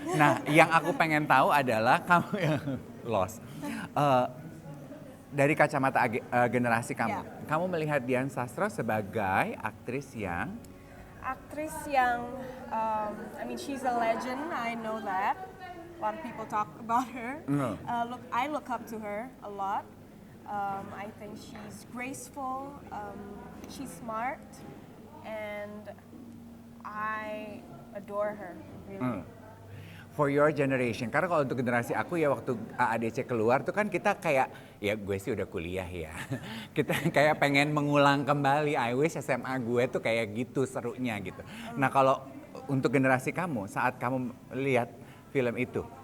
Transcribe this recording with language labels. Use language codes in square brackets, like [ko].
[id] Nah, yang aku pengen tahu adalah kamu lost. Dari kacamata generasi kamu. Kamu melihat Dian Sastro sebagai aktris yang [en] I mean, she's a legend. I know that. A lot of people talk about her. I look up to her a lot. I think she's graceful. She's smart, and I adore her. Really. For your generation, [id] karena kalau untuk generasi aku ya waktu AADC keluar tuh kan kita kayak, ya gue sih udah kuliah ya. Kita kayak pengen mengulang kembali, [en] I wish [id] SMA gue tuh kayak gitu serunya gitu. Nah kalau untuk generasi kamu, saat kamu lihat film itu?